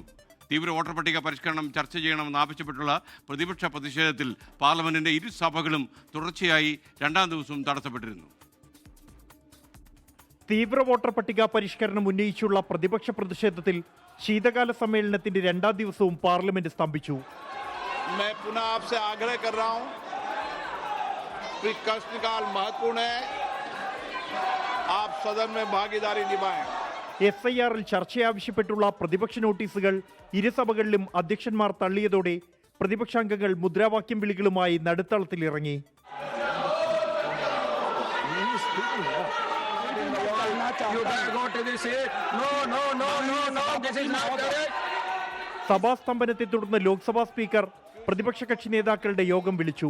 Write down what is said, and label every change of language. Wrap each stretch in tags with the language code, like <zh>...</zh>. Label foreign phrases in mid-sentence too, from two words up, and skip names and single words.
<ml>തീവ്ര വോട്ടർ പട്ടിക പരിഷ്കരണം ചർച്ച ചെയ്യണമെന്ന് ആവശ്യപ്പെട്ടുള്ള പ്രതിപക്ഷ പ്രതിഷേധത്തിൽ പാർലമെന്റിന്റെ ഇരു സഭകളും തുടർച്ചയായി 2-ാം ദിവസവും തടസ്സപ്പെട്ടിരുന്നു. തീവ്ര വോട്ടർ പട്ടിക പരിഷ്കരണം ഉന്നയിച്ചുള്ള പ്രതിപക്ഷ പ്രതിഷേധത്തിൽ ശീതകാല സമ്മേളനത്തിന്റെ 2-ാം ദിവസവും പാർലമെന്റ് സ്തംഭിച്ചു.</ml> <hi>प्रश्नकाल महत्वपूर्ण है, आप सदन में भागीदारी निभाएं.</hi> <ml>SIRൽ ചർച്ചയാവശ്യപ്പെട്ടുള്ള പ്രതിപക്ഷ നോട്ടീസുകൾ ഇരുസഭകളിലും അധ്യക്ഷന്മാർ തള്ളിയതോടെ പ്രതിപക്ഷാംഗങ്ങൾ മുദ്രാവാക്യം വിളികളുമായി നടുത്തളത്തിലിറങ്ങി. സഭാസ്തംഭനത്തെ തുടർന്ന് ലോക്സഭാ സ്പീക്കർ പ്രതിപക്ഷ കക്ഷി നേതാക്കളുടെ യോഗം വിളിച്ചു.</ml>